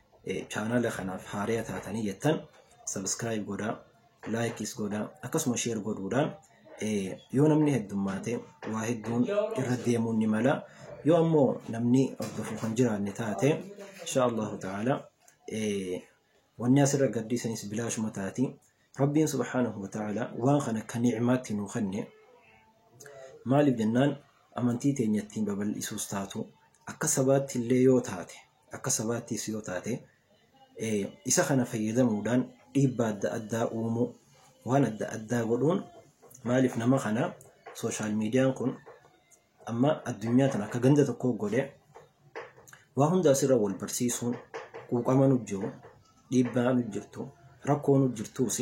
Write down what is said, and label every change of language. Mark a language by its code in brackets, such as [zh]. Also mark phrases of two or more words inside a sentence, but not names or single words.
[om] channel khanaaf haariya taatanii jettan subscribe godhaa likes godhaa akkasuma share godhuudhaan yoo namni heddummaate waa hedduun irra deemuun ni mala yoo ammoo namni hordofu kan jiraanne taate [ar] إن شاء الله تعالى [om] wanni asirra gaddiisanis bilaashuma taati rabbiin [ar] سبحانه وتعالى [om] waan kana kan ni'maatti nu kenne maaliif jennaan amantii teenyattiin babal'isuus taatu akka sabaatti illee yoo taate akka sabaattis yoo taate isa kana fayyadamuudhaan dhiibbaa adda addaa uumuu waan adda addaa godhuun maaliif nama kana [en] social media [om] kun amma addunyaa tana akka ganda tokko godhe waa hunda asirra wal barsiisuun quuqama nu jiru dhiibbaa nu jirtu rakkoo nu jirtuusi